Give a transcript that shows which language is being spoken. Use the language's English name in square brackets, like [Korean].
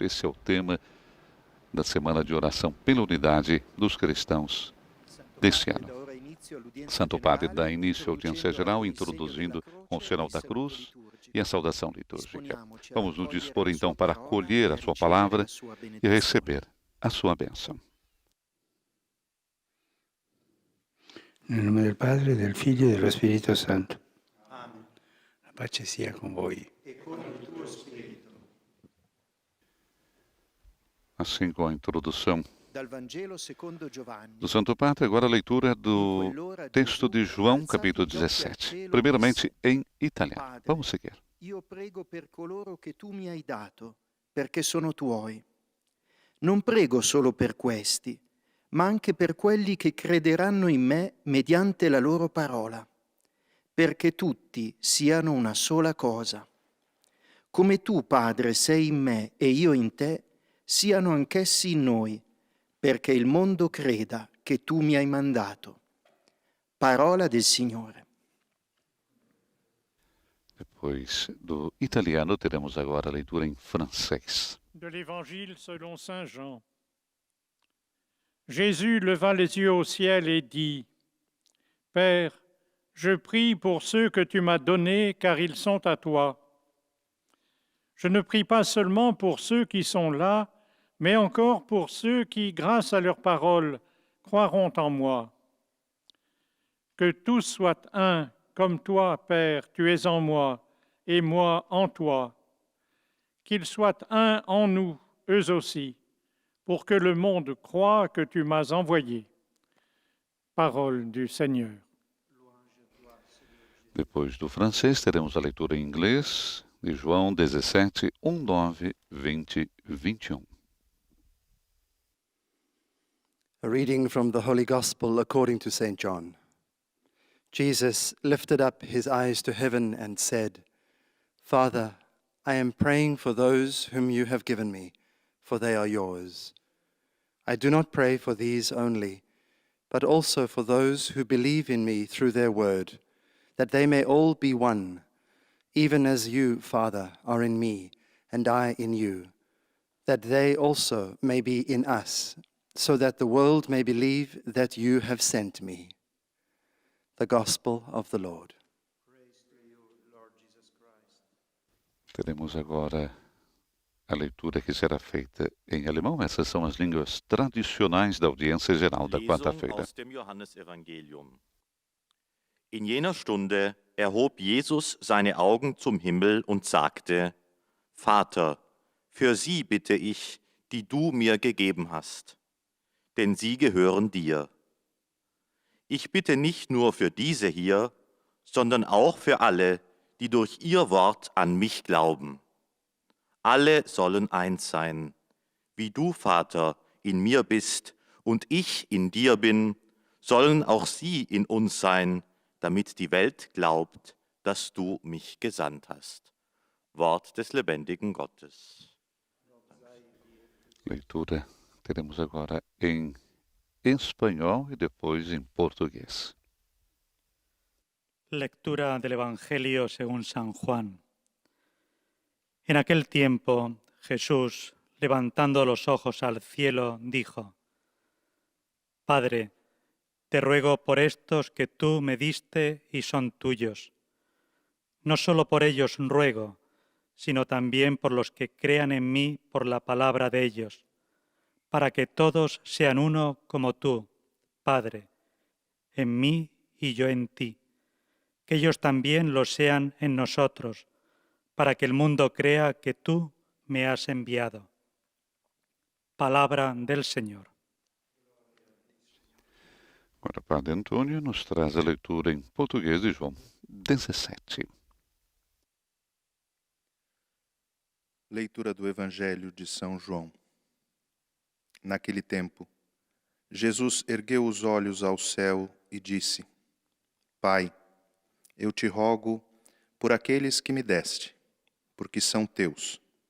[Portuguese] Esse é o tema da semana de oração pela unidade dos cristãos deste ano. Santo Padre dá início à audiência geral, introduzindo com o sinal da cruz e a saudação litúrgica. Vamos nos dispor então para acolher a sua palavra e receber a sua bênção. [Italian] Nel nome del Padre, del Figlio e dello Spirito Santo. Amen. La pace sia con voi. E con il tuo spirito. [Portuguese] Assim, com a introdução [Italian] Dal Vangelo secondo Giovanni. [Portuguese] do Santo Padre, agora a leitura do texto de João, capítulo 17. Primeiramente em italiano. Vamos seguir. [Italian] Io prego per coloro che tu mi hai dato, perché sono tuoi. Non prego solo per questi, ma anche per quelli che crederanno in me mediante la loro parola, perché tutti siano una sola cosa. Come tu, Padre, sei in me e io in te, siano anch'essi in noi, perché il mondo creda che tu mi hai mandato. Parola del Signore. [Portuguese] Depois do italiano, teremos agora a leitura em francês. [French] De l'Évangile selon Saint Jean. Jésus leva les yeux au ciel et dit, « Père, je prie pour ceux que tu m'as donnés, car ils sont à toi. Je ne prie pas seulement pour ceux qui sont là, mais encore pour ceux qui, grâce à leur parole, croiront en moi. Que tous soient un, comme toi, Père, tu es en moi, et moi en toi. Qu'ils soient un en nous, eux aussi, pour que le monde croie que tu m'as envoyé. » Parole du Seigneur. [Portuguese] Depois do francês, teremos a leitura em inglês de João 17, 9, 20, 21. [English] A reading from the Holy Gospel according to St. John. Jesus lifted up his eyes to heaven and said, Father, I am praying for those whom you have given me, for they are yours. I do not pray for these only, but also for those who believe in me through their word, that they may all be one, even as you, Father, are in me, and I in you, that they also may be in us, so that the world may believe that you have sent me. The Gospel of the Lord. Praise to you, Lord Jesus Christ. [Portuguese] Teremos agora a leitura que será feita em alemão. Essas são as línguas tradicionais da audiência geral da [German] Lesung [Portuguese] quarta-feira. [German] aus dem Johannesevangelium. In jener Stunde erhob Jesus seine Augen zum Himmel und sagte, Vater, für sie bitte ich, die du mir gegeben hast, denn sie gehören dir. Ich bitte nicht nur für diese hier, sondern auch für alle, die durch ihr Wort an mich glauben. Alle sollen eins sein, wie du, Vater, in mir bist und ich in dir bin, sollen auch sie in uns sein, damit die Welt glaubt, dass du mich gesandt hast. Wort des lebendigen Gottes. [Portuguese] Leitura teremos agora em espanhol e depois em português. [Spanish] Lectura del Evangelio según San Juan. En aquel tiempo, Jesús, levantando los ojos al cielo, dijo: Padre, te ruego por estos que tú me diste y son tuyos. No solo por ellos ruego, sino también por los que crean en mí por la palabra de ellos, para que todos sean uno como tú, Padre, en mí y yo en ti, que ellos también lo sean en nosotros, para que el mundo crea que tú me has enviado. Palabra del Señor. [Portuguese] Agora, o Padre Antônio nos traz a leitura em português de João 17. Leitura do Evangelho de São João. Naquele tempo, Jesus ergueu os olhos ao céu e disse: Pai, eu te rogo por aqueles que me deste, porque são teus.